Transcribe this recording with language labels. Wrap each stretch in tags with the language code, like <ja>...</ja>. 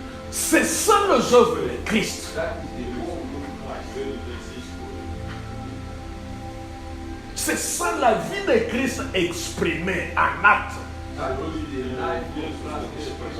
<fr>C'est ça les œuvres de Christ.</fr> <en>That is the work of Christ.</en> <fr>C'est ça la vie de Christ exprimée en acte.</fr> <en>That is the life of Christ.</en>